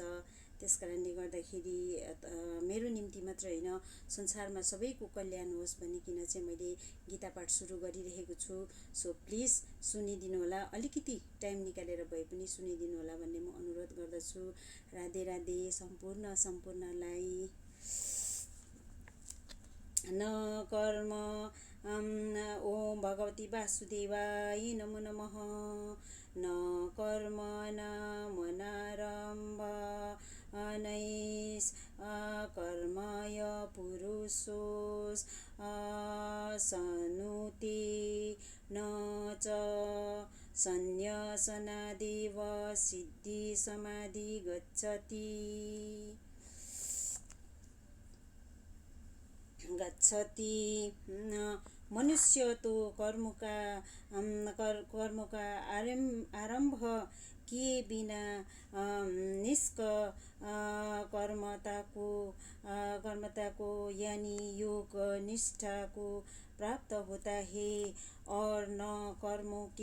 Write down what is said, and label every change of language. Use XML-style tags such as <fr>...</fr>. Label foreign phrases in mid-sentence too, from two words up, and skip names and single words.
<ne>त्यसकारणले गर्दाखेरि मेरो निम्ति मात्र हैन, संसारमा सबैको कल्याण होस् भनिकिन चाहिँ मैले गीता पाठ सुरु गरिरहेको छु।</ne> <en>so please</en> <ne>सुनिदिनु होला, अलिकति टाइम निकालेर भए पनि सुनिदिनु होला भन्ने म अनुरोध गर्दछु। राधे राधे सम्पूर्णलाई।</ne> <sa>न कर्म ओम भगवती वासुदेवाय नमो नमः। न कर्म नामनारम्भ नैष कर्मय पुरुषोस् सनुते न च संन्यासनादेव सिद्धि समाधि गच्छति।</sa> <hi>मनुष्य तो कर्म का आरंभ किए बिना कर्मता को यानी योग निष्ठा को प्राप्त होता है, और न कर्मों</hi>